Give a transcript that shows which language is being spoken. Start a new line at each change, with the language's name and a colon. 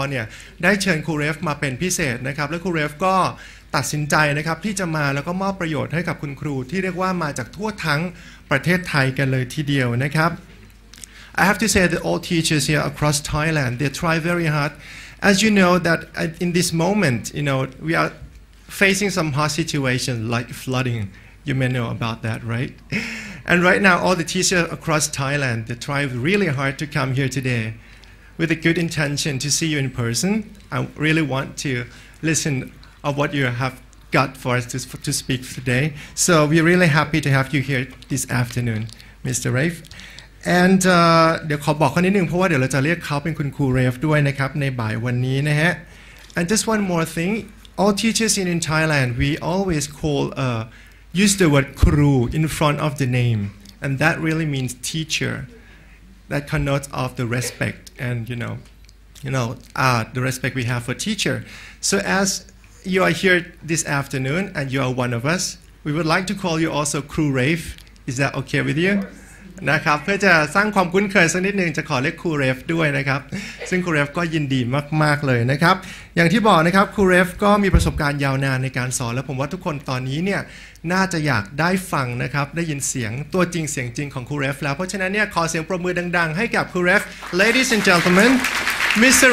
Thai: เนี่ยได้เชิญครูเรฟมาเป็นพิเศษนะครับและครูเรฟก็ตัดสินใจนะครับที่จะมาแล้วก็มอบประโยชน์ให้กับคุณครูที่เรียกว่ามาจากทั่วทั้งประเทศไทยกันเลยทีเดียวนะครับ
English: I have to say that all teachers here across Thailand they try very hard as you know that in this moment we are facing some hard situations like flooding You may know about that, right? And right now, all the teachers across Thailand, they try really hard to come here today with a good intention to see you in person. I really want to listen of what you have got for us to speak today. So we're really happy to have you here this afternoon, Mr. Rafe. And
Thai: เดี๋ยวขอบอกเขานิดนึงเพราะว่าเดี๋ยวเราจะเรียกเขาเป็นคุณครูเรฟด้วยนะครับในบ่ายวันนี้นะฮะ
English: And just one more thing, all teachers in Thailand, we always use the word kru in front of the name, and that really means teacher. That connotes of the respect and the respect we have for teacher. So as you are here this afternoon and you are one of us, we would like to call you also Kru Rafe. Is that okay with you?
Thai: นะครับเพื่อจะสร้างความคุ้นเคยสักนิดนึงจะขอเรียกครูเรฟด้วยนะครับซึ่งครูเรฟก็ยินดีมากๆเลยนะครับอย่างที่บอกนะครับครูเรฟก็มีประสบการณ์ยาวนานในการสอนและผมว่าทุกคนตอนนี้เนี่ยน่าจะอยากได้ฟังนะครับได้ยินเสียงตัวจริงเสียงจริงของครูเรฟแล้วเพราะฉะนั้นเนี่ยขอเสียงปรบมือดังๆให้กับครูเรฟ
English: Ladies and gentlemen Mr.